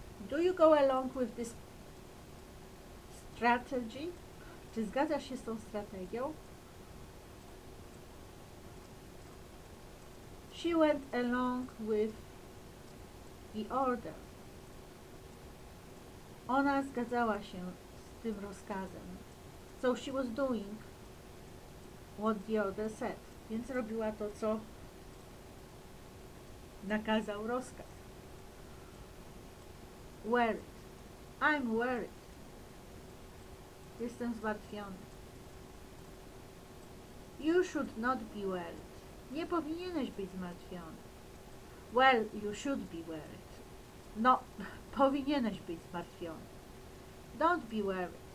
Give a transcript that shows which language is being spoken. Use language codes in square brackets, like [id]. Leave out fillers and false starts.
[en] Do you go along with this strategy? [pl] Czy zgadzasz się z tą strategią? [en] She went along with the order. [pl] Ona zgadzała się z tym rozkazem. [en] So she was doing what the order said. [pl] Więc robiła to, co nakazał rozkaz. [en] Worried. I'm worried. [pl] Jestem zmartwiony. [en] You should not be worried. [pl] Nie powinieneś być zmartwiony. [en] Well, you should be worried. [pl] No, powinieneś być zmartwiony. [en] Don't be worried.